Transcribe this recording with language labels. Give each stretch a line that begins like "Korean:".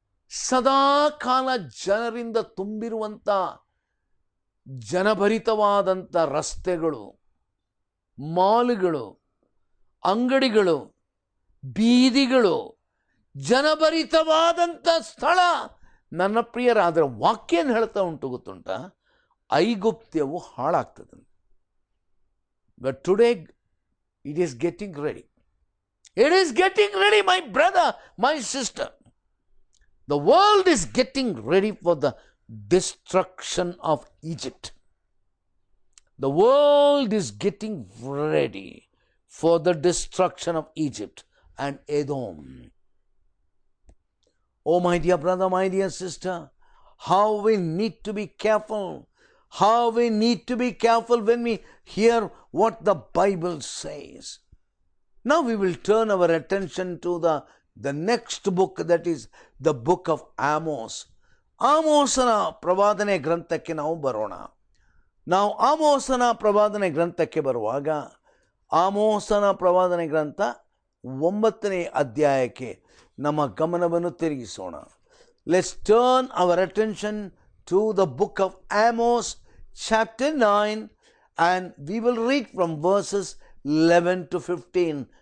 Kannada: ಸದಾ ಕಾಲ ಜನರಿಂದ ತುಂಬಿರುವಂಥ ಜನಭರಿತವಾದಂಥ ರಸ್ತೆಗಳು, ಮಾಲ್ಗಳು, ಅಂಗಡಿಗಳು, ಬೀದಿಗಳು, ಜನಭರಿತವಾದಂಥ ಸ್ಥಳ. ನನ್ನ ಪ್ರಿಯರಾದರೆ ವಾಕ್ಯ ಏನು ಹೇಳ್ತಾ ಉಂಟು ಗೊತ್ತುಂಟ? ಐಗುಪ್ತ್ಯವು ಹಾಳಾಗ್ತದೆ.
English: But today it is getting ready. It is getting ready, my brother, my sister. The world is getting ready for the destruction of Egypt. The world is getting ready for the destruction of Egypt and Edom. Oh, my dear brother, my dear sister, how we need to be careful. How we need to be careful when we hear what the Bible says. Now we will turn our attention to the next book, that is the book of Amos.
Kannada: ಆಮೋಸನ ಪ್ರವಾದನೆ ಗ್ರಂಥಕ್ಕೆ ನಾವು ಬರೋಣ. ನಾವು ಆಮೋಸನ ಪ್ರವಾದನೆ ಗ್ರಂಥಕ್ಕೆ ಬರುವಾಗ ಆಮೋಸನ ಪ್ರವಾದನೆ ಗ್ರಂಥ 9ನೇ ಅಧ್ಯಾಯಕ್ಕೆ ನಮ್ಮ ಗಮನವನ್ನು ತಿರುಗಿಸೋಣ.
English: Let's turn our attention to the book of Amos, chapter 9, and we will read from verses 11 to 15.